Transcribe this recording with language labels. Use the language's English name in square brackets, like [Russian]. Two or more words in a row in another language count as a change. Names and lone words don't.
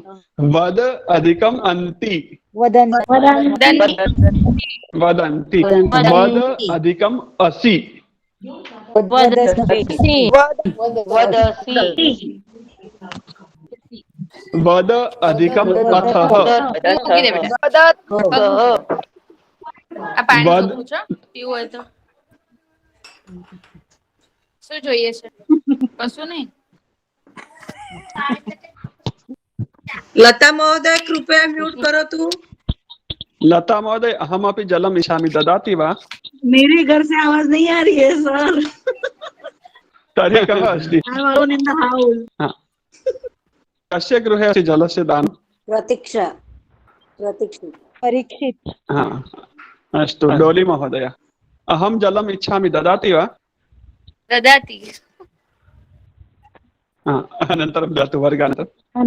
[Sanskrit] वद अधिकम अन्ति। वदन्ति। वद अधिकम असि। वद अधिकम अथः। વદ [Gujarati] પીવું હોય તો શું જોઈએ છે? કશું નહીં. [Hindi] लता महोदय कृपया म्यूट करो तू। [Sanskrit] लता महोदय अहमपि जलम इच्छामि, ददाति वा? [Hindi] मेरे घर से आवाज नहीं आ रही है सर। [Sanskrit] तर्हि कः अस्ति? [English] I am alone in the house. [Hindi] हाँ। [Sanskrit] कस्य गृहे अस्ति जलस्य दानं? परीक्षित। हाँ, अस्तु। डोली महोदय अहम जलम इच्छामि, ददाति वा? દદાતી. अनन्तरं ददातु वर्गानन्तरम्।